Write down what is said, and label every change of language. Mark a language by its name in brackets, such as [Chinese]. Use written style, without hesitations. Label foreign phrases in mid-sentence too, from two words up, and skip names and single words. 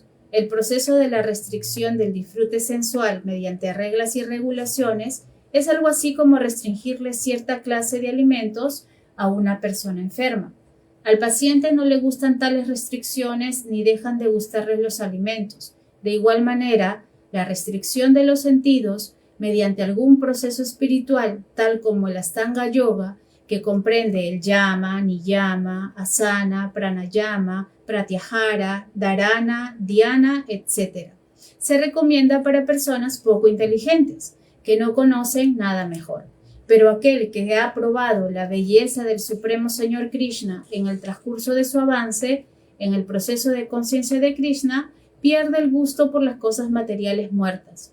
[Spanish] El proceso de la restricción del disfrute sensual mediante reglas y regulaciones es algo así como restringirle cierta clase de alimentos a una persona enferma. Al paciente no le gustan tales restricciones ni dejan de gustarle los alimentos. De igual manera, la restricción de los sentidos mediante algún proceso espiritual, tal como el Astanga Yoga, que comprende el [Sanskrit] यम नियम आसन प्राणायाम प्रत्याहार धारणा ध्यान, [Spanish] etc., se recomienda para personas poco inteligentes, que no conocen nada mejor. Pero aquel que ha probado la belleza del Supremo Señor Krishna en el transcurso de su avance, en el proceso de conciencia de Krishna, pierde el gusto por las cosas materiales muertas.